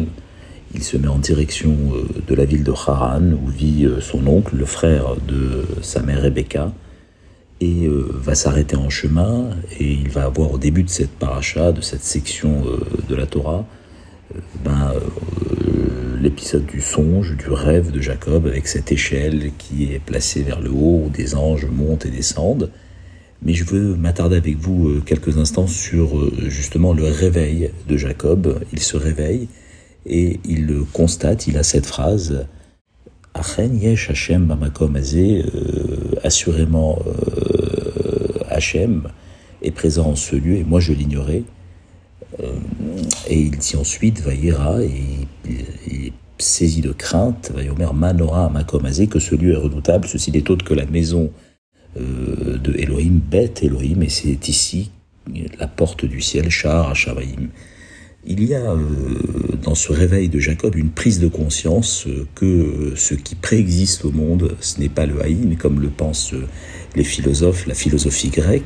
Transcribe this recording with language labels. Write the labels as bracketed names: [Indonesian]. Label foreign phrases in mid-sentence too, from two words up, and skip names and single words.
[French] Il se met en direction de la ville de Haran où vit son oncle, le frère de sa mère Rebecca, et va s'arrêter en chemin, et il va avoir au début de cette paracha, de cette section de la Torah, l'épisode du songe, du rêve de Jacob avec cette échelle qui est placée vers le haut où des anges montent et descendent. Mais je veux m'attarder avec vous quelques instants sur justement le réveil de Jacob. Il se réveille et il constate, il a cette phrase « [Hebrew] אכן יש השם במקום הזה [French] » assurément Hashem est présent en ce lieu et moi je l'ignorais. Et il dit ensuite « Vayera » et il est saisi de crainte « [Hebrew] ויאמר מה נורא מקום הזה [French] » que ce lieu est redoutable, ceci n'est autre que la maison de Elohim, [Hebrew] בית אלהים, [French] et c'est ici la porte du ciel, [Hebrew] שער השמים. [French] Il y a dans ce réveil de Jacob une prise de conscience que ce qui préexiste au monde, ce n'est pas le haïn, comme le pensent les philosophes, la philosophie grecque.